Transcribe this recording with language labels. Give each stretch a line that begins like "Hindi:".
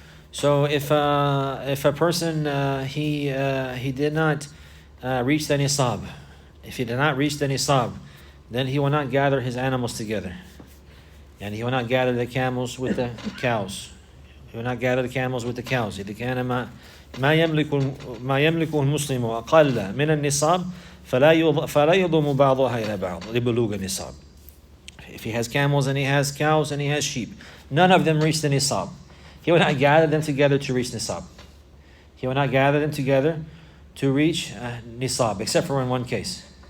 English: So if a person he did not reach the nisab, if he did not reach the nisab, then he will not gather his animals together, and he will not gather the camels with the cows. He will not gather the camels with the cows.
Arabic: إذا كان ما يملك المسلم أقل من النصاب فلا يضم بعضها إلى بعض لبلوغ النصاب.
English: If he has camels and he has cows and he has sheep, none of them reach the nisab. He will not gather them together to reach nisab. He will not gather them together to reach nisab, except for in one case.